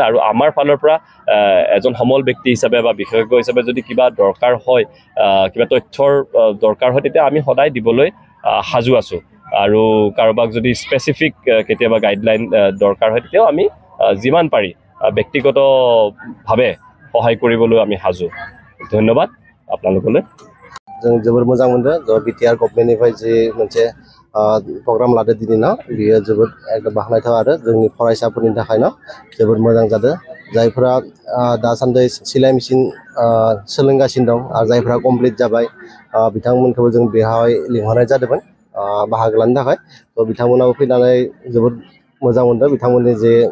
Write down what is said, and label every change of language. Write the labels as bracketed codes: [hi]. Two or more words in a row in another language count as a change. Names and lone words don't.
[as] আৰু আমাৰ ফালৰ পৰা এজন সমল ব্যক্তি হিচাপে বা বিশেষজ্ঞ হিচাপে যদি কিবা দৰকাৰ হয়, কিবা তথ্যৰ দৰকাৰ হয়, তেতিয়া আমি সদায় দিবলৈ সাজু আছোঁ। আৰু কাৰোবাক যদি স্পেচিফিক কেতিয়াবা গাইডলাইন দৰকাৰ হয়, তেতিয়াও আমি যিমান পাৰি ব্যক্তিগতভাৱে সহায় কৰিবলৈ আমি সাজু। ধন্যবাদ আপোনালোকলৈ। [brx] जों जोबोर मोजां मोनदों। बिटिआर गभर्नमेन्टनिफ्राय जे मोनसे program लादो दिनैना बियो जोबोद एकदम बाखनायथाव आरो जोंनि फरायसाफोरनि थाखायनो जोबोद मोजां जादों जायफोरा दासान्दि सिलाइ मेसिन सोलोंगासिनो दं आरो जायफोरा कमप्लिट जाबाय बिथांमोनखौबो जों बेहाय लिंहरनाय जादोंमोन बाहागो लानो थाखाय थ' बिथांमोनाबो फैनानै जोबोद मोजां मोनदों बिथांमोननि जे